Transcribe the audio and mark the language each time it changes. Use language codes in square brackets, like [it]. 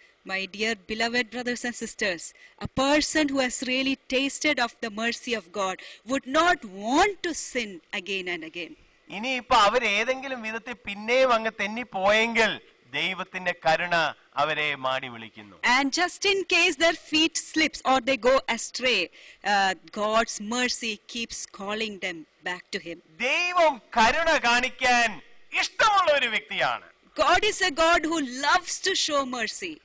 [en] My dear beloved brothers and sisters, a person who has really tasted of the mercy of God would not want to sin again and again. [ml] ഇനിയിപ്പോ അവരേതെങ്കിലും വിധത്തിൽ പിന്നെയും അങ്ങ് തെന്നിപ്പോയെങ്കിൽ ദൈവത്തിന്റെ കരുണ അവരെ മാടി വിളിക്കുന്നു. [en] And just in case their feet slips or they go astray, God's mercy keeps calling them back to him. [ml] ദൈവം കരുണ കാണിക്കാൻ ഇഷ്ടമുള്ള ഒരു വ്യക്തിയാണ്. [en] God is a God who loves to show mercy.